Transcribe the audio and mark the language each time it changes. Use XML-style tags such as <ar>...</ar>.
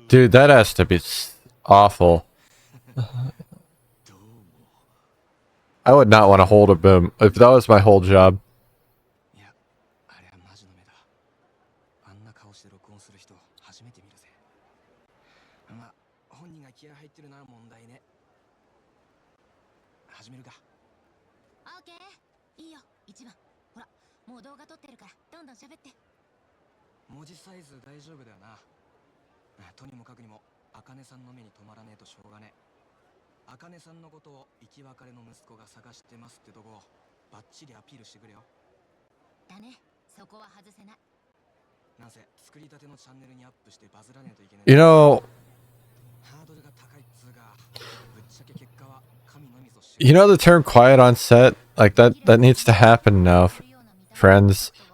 <en>Dude, that has to be awful. I would not want to hold a boom if that was my whole job.</en> <ja>いや、あれはマジの目だ。あんな顔して録音する人初めて見るぜ。まあ、本人が気合入ってるなら問題ね。始めるか。オーケー。いいよ、一番。ほら、もう動画撮ってるから、どんどん喋って。文字サイズ大丈夫だよな。とにもかくにも、茜さんの目に留まらねえとしょうがねえ。茜さんのことを生き別れの息子が探してますってとこをバッチリアピールしてくれよ。だね、そこは外せない。なんせ作りたてのチャンネルにアップしてバズらねえといけない。</ja> <en>You know,</en> <ja>ハードルが高いっつうが、ぶっちゃけ結果は神のみぞ知る。</ja> <en>you know the term quiet on set? Like that needs to happen now, friends.</en>